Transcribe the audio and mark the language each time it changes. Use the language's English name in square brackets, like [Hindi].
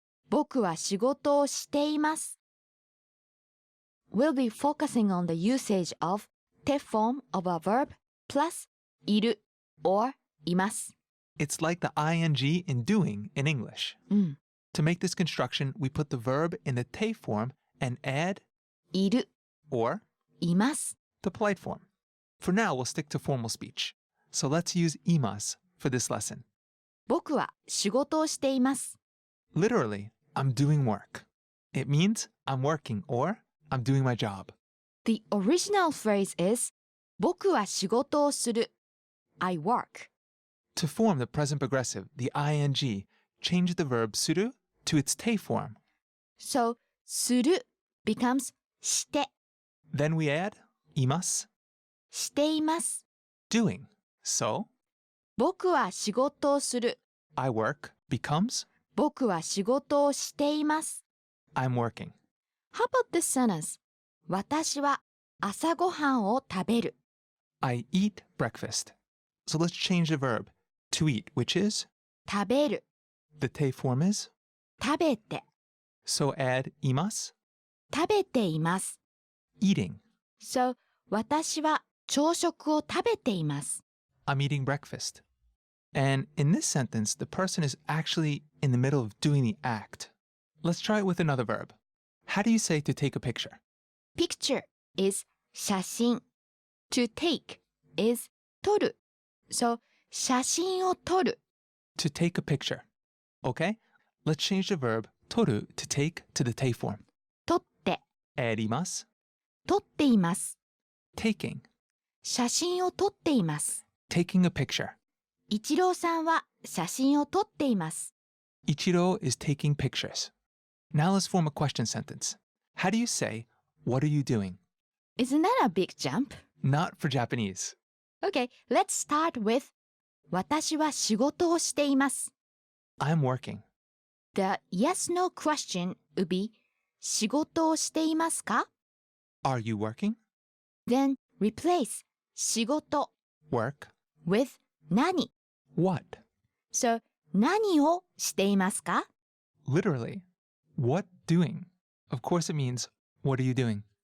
[Japanese] 僕は仕事をしています [English] We'll be focusing on the usage of te form of a verb plus いる or います It's like the ing in doing in English. Mm. To make this construction, we put the verb in the te form and add [Japanese] いる [English] or [Japanese] います [English] the polite form. For now, we'll stick to formal speech. So let's use imas for this lesson. [Japanese] 僕は仕事をしています [English] Literally, I'm doing work. It means I'm working or I'm doing my job. The original phrase is [Japanese] 僕は仕事をする [English] I work. To form the present progressive, the ing, change the verb suru to its te form. So する becomes して Then we add imas, [Japanese] しています [English] doing. So [Japanese] 僕は仕事をする [English] I work becomes [Japanese] 僕は仕事をしています [English] I'm working. How about this sentence? [Japanese] 私は朝ごはんを食べる [English] I eat breakfast. So let's change the verb to eat, which is [Japanese] 食べる [English] the te form is. [Japanese] 食べて [English] So add imas, [Japanese] 食べています [English] eating. [Japanese] So 私は朝食を食べています [English] I'm eating breakfast. And in this sentence, the person is actually in the middle of doing the act. Let's try it with another verb. How do you say to take a picture? Picture is 写真 To take is 撮る So [Japanese] 写真を撮る [English] To take a picture. Okay? Let's change the verb toru to take to the te form. [Japanese] 撮って [English] Add imas, [Japanese] 撮っています [English] taking, [Japanese] 写真を撮っています [English] taking a picture. [Japanese] 一郎さんは写真を撮っています。 [English] Ichiro is taking pictures. Now let's form a question sentence. How do you say, what are you doing? Isn't that a big jump? Not for Japanese. Okay, let's start with [Japanese] 私は仕事をしています。 [English] I'm working. The yes-no question would be [Japanese] 仕事をしていますか? [English] Are you working? Then replace 仕事 Work. with 何. What? [Japanese] So 何をしていますか? [English] Literally. What doing? Of course it means, what are you doing?